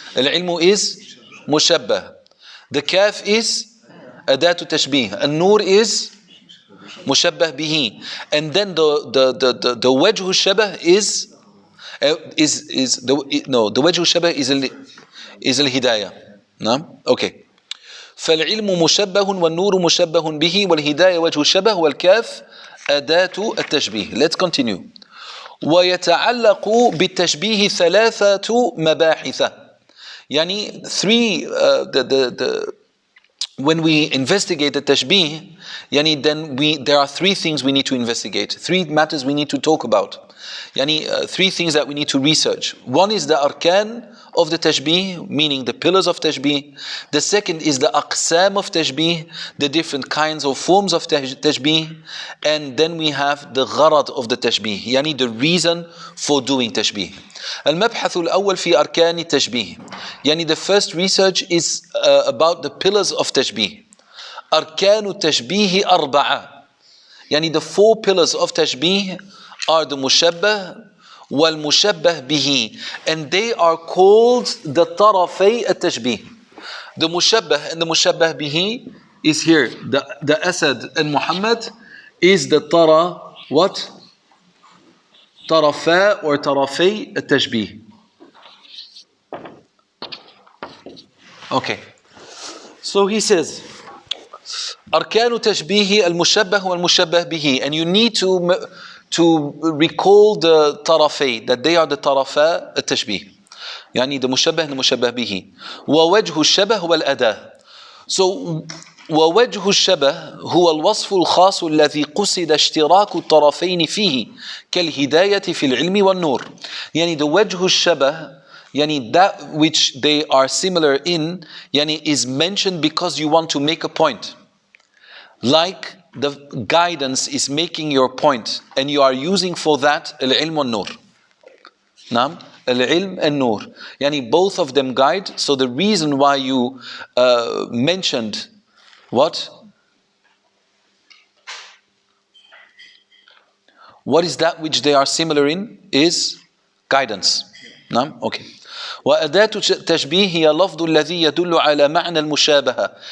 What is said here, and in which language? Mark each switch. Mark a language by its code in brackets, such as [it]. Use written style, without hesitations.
[en] Al-ilmu is mushabbah. The kaf is adatu tashbih. An-nur is mushabbah bihi. And then the wajhu shabah is the wajhu shabah is al-hidayah. No? Okay. [ar] فالعلم مشبه والنور مشبه به والهداية وجه الشبه والكاف أداة التشبيه. [en] Let's continue. [ar] ويتعلق بالتشبيه ثلاثة مباحث. [en] يعني when we investigate the tashbih, yani then there are three things we need to investigate, three matters we need to talk about, three things that we need to research. One is the arkan of the tashbih, meaning the pillars of tashbih. The second is the aqsam of tashbih, the different kinds of forms of tashbih. And then we have the gharad of the tashbih, yani the reason for doing tashbih. [ar] المبحث الأول في أركان التشبيه. [en] يعني the first research is about the pillars of tashbih. [ar] أركان التشبيه أربعة. [en] يعني the four pillars of tashbih are the mushabbah [ar] والمشبه به, [en] and they are called the [ar] طرفي التشبيه. [en] The mushabbah and the mushabbah bihi is here. The Asad and Muhammad is the tara, what? [ar] طرفا or طرفي التشبيه. [en] Okay. So he says [ar] أركان تشبيه المشبه والمشبه به, [en] and you need to recall the طرفي, that they are the [ar] طرفا التشبيه. يعني the مشبه [en] and the [ar] مشبه به. ووجه الشبه والأداة. So ووجه الشبه هو الوصف الخاص الذي قصد اشتراك الطرفين فيه كالهداية في العلم والنور. [en] يعني the وجه الشبه, يعني that which they are similar in, يعني is mentioned because you want to make a point. Like the guidance is making your point, and you are using for that al-ilm wal-nur. Naam, al-ilm and nur. Yani both of them guide. So the reason why you mentioned what? What is that which they are similar in? Is guidance. Naam, okay. [ar] وأداة التشبيه هي لفظ الذي يدل على معنى المشابهة.